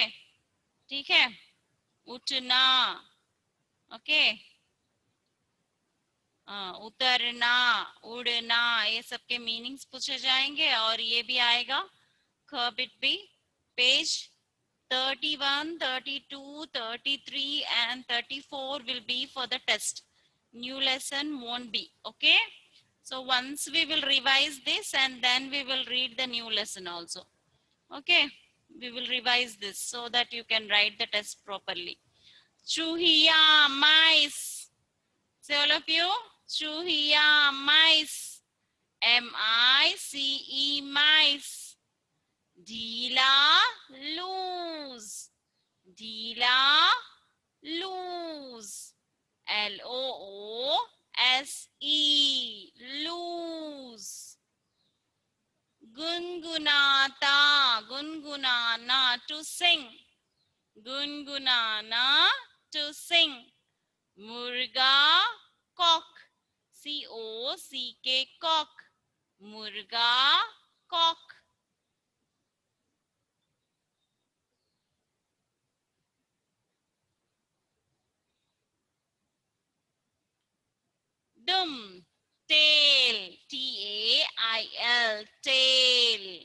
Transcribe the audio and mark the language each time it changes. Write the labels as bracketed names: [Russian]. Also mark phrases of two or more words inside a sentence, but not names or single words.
[Hindi] ठीक है, उठना, ओके, उतरना, उड़ना, ये सब के मीनिंग्स पूछे जाएंगे। और ये भी आएगा खबिट भी, [English] पेज 31, 32, 33 and 34 will be for the test. New lesson won't be. Okay, so once we will revise this and then we will read the new lesson also. Okay, we will revise this so that you can write the test properly. Chuhiya, mice. Say all of you, Chuhiya, mice. M-I-C-E, mice. Dhila, lose. Dhila, lose. L-O-O-S-E, lose. [Hindi] गुनगुनाता, गुनगुनाना, [English] to sing. Gungunana, to sing. Murga, cock. C-O-C-K, cock. Murga, cock. Dum, tail, Tail, tail.